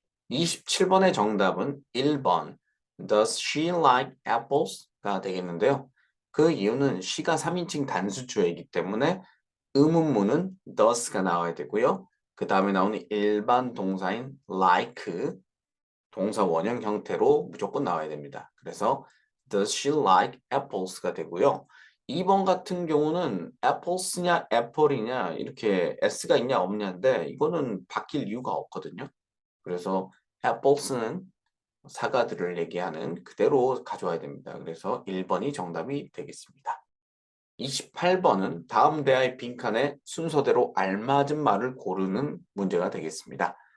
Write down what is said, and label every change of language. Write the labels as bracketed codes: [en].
[ko] 27번의 정답은 1번 [en] Does she like apples? [ko] 가 되겠는데요. 그 이유는 she가 3인칭 단수주어이기 때문에 의문문은 does가 나와야 되고요. 그 다음에 나오는 일반 동사인 like 동사 원형 형태로 무조건 나와야 됩니다. 그래서 [en] Does she like apples [ko] 가 되고요. 2번 같은 경우는 apples냐 apple이냐 이렇게 s가 있냐 없냐인데 이거는 바뀔 이유가 없거든요. 그래서 apples는 사과들을 얘기하는 그대로 가져와야 됩니다. 그래서 1번이 정답이 되겠습니다. 28번은 다음 대화의 빈칸에 순서대로 알맞은 말을 고르는 문제가 되겠습니다.